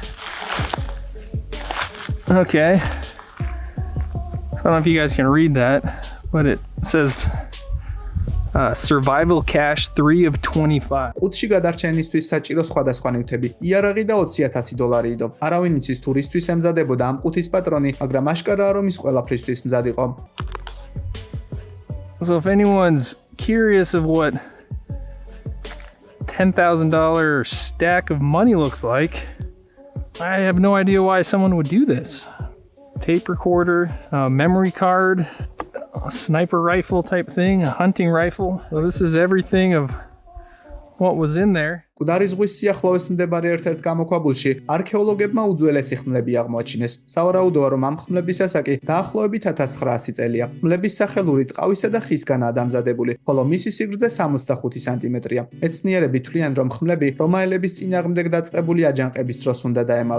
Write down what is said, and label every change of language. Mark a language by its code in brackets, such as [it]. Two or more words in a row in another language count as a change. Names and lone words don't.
[en] Okay, so I don't know if you guys can read that, but it says survival cache 3 of 25. [ka] ყუთში გადარჩენისთვის საჭირო სხვადასხვა ნივთები. იარაღი და $20,000 იდო. არავინ იცის თუ რისთვის ემზადებოდა ამ ყუთის პატრონი, მაგრამ აშკარაა, რომ ის ყველაფრისთვის მზად იყო. [en] So if anyone's curious of what $10,000 stack of money looks like, I have no idea why someone would do this. Tape recorder, a memory card, a sniper rifle type thing, a hunting rifle. So this is everything of what was in there. [ka] მკვდარი ზღვის სიახლოვეს მდებარე ერთ-ერთ გამოქვაბულში არქეოლოგებმა უძველესი ხმლები აღმოაჩინეს. სავარაუდოა, რომ ამ ხმლების ასაკი დაახლოებით 1900 წელია. ხმლების სახელური ტყავისა და ხისგანაა დამზადებული, ხოლო მისი სიგრძე 65 სანტიმეტრია. მეცნიერები თვლიან, რომ ხმლები რომაელების წინააღმდეგ დაწყებული აჯანყების დროს უნდა დაემალათ.